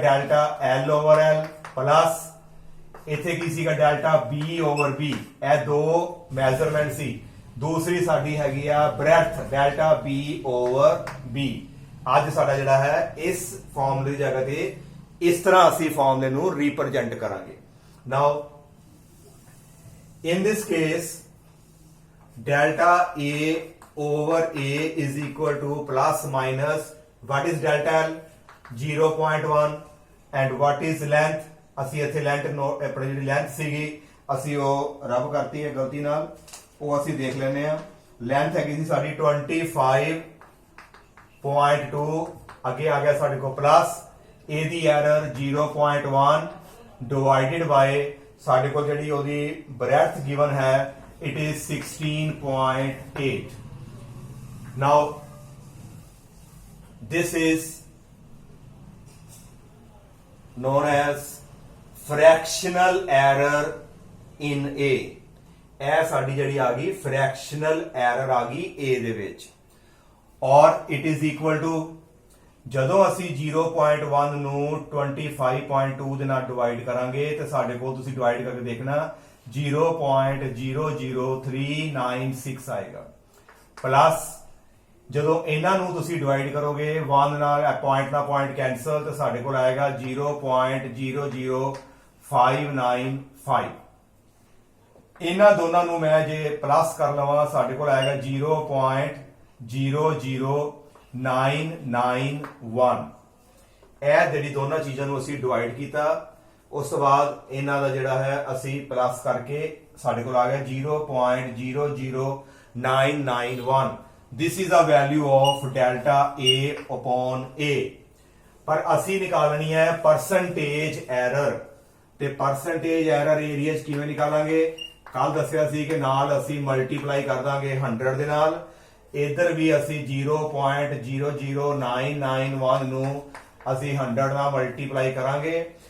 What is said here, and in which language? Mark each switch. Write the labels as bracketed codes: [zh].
[pa] Delta L over L plus ਇੱਥੇ ਕੀ ਸੀਗਾ? Delta B over B। ਇਹ ਦੋ ਮੈਜ਼ਰਮੈਂਟ ਸੀ। ਦੂਸਰੀ ਸਾਡੀ ਹੈਗੀ ਆ breadth, delta B over B। ਅੱਜ ਸਾਡਾ ਜਿਹੜਾ ਹੈ ਇਸ ਫਾਰਮੂਲੇ ਦੀ ਜਗ੍ਹਾ ਤੇ ਇਸ ਤਰ੍ਹਾਂ ਅਸੀਂ ਫਾਰਮੂਲੇ ਨੂੰ ਰਿਪਰੈਜ਼ੈਂਟ ਕਰਾਂਗੇ। [en] Now in this case delta A over A is equal to plus minus what is delta L? 0.1 and what is length? [pa] ਅਸੀਂ ਇੱਥੇ ਲੈਂਥ ਆਪਣੀ ਜਿਹੜੀ ਲੈਂਥ ਸੀਗੀ ਅਸੀਂ ਉਹ ਰੱਬ ਕਰਤੀ ਹੈ ਗਲਤੀ ਨਾਲ, ਉਹ ਅਸੀਂ ਦੇਖ ਲੈਂਦੇ ਆ। ਲੈਂਥ ਹੈਗੀ ਸੀ ਸਾਡੀ 25.2, ਅੱਗੇ ਆ ਗਿਆ ਸਾਡੇ ਕੋਲ ਪਲੱਸ ਇਹਦੀ ਐਰਰ 0.1 [en] divided by [pa] ਸਾਡੇ ਕੋਲ ਜਿਹੜੀ ਉਹਦੀ ਬ੍ਰੈਡਥ ਗਿਵਨ ਹੈ [en] it is [pa] 16.8। [en] Now this is known as fractional error in A। [pa] ਇਹ ਸਾਡੀ ਜਿਹੜੀ ਆ ਗਈ fractional error ਆ ਗਈ A ਦੇ ਵਿੱਚ, ਔਰ [en] it is equal to [pa] ਜਦੋਂ ਅਸੀਂ 0.1 ਨੂੰ 25.2 ਦੇ ਨਾਲ ਡਿਵਾਈਡ ਕਰਾਂਗੇ ਤੇ ਸਾਡੇ ਕੋਲ ਤੁਸੀਂ ਡਿਵਾਈਡ ਕਰਕੇ ਦੇਖਣਾ 0.00396 ਆਏਗਾ। ਪਲੱਸ ਜਦੋਂ ਇਹਨਾਂ ਨੂੰ ਤੁਸੀਂ ਡਿਵਾਈਡ ਕਰੋਗੇ 1 ਨਾਲ ਪੁਆਇੰਟ ਨਾਲ ਪੁਆਇੰਟ ਕੈਂਸਲ ਤੇ ਸਾਡੇ ਕੋਲ ਆਏਗਾ 0.00595। ਇਹਨਾਂ ਦੋਨਾਂ ਨੂੰ ਮੈਂ ਜੇ ਪਲੱਸ ਕਰ ਲਵਾਂ ਸਾਡੇ ਕੋਲ ਆਏਗਾ 0.00991। ਇਹ ਜਿਹੜੀ ਦੋਨਾਂ ਚੀਜ਼ਾਂ ਨੂੰ ਅਸੀਂ ਡਿਵਾਈਡ ਕੀਤਾ, ਉਸ ਤੋਂ ਬਾਅਦ ਇਹਨਾਂ ਦਾ ਜਿਹੜਾ ਹੈ ਅਸੀਂ ਪਲੱਸ ਕਰਕੇ ਸਾਡੇ ਕੋਲ ਆ ਗਿਆ 0.00991। [en] This is the value of delta A upon A। [pa] ਪਰ ਅਸੀਂ ਨਿਕਾਲਣੀ ਹੈ percentage error ਤੇ percentage error ਏਰੀਆ 'ਚ ਕਿਵੇਂ ਨਿਕਾਲਾਂਗੇ? ਕੱਲ ਦੱਸਿਆ ਸੀ ਕਿ ਨਾਲ ਅਸੀਂ ਮਲਟੀਪਲਾਈ ਕਰ ਦਾਂਗੇ 100 ਦੇ ਨਾਲ। ਇੱਧਰ ਵੀ ਅਸੀਂ 0.00991 ਨੂੰ ਅਸੀਂ 100 ਨਾਲ ਮਲਟੀਪਲਾਈ ਕਰਾਂਗੇ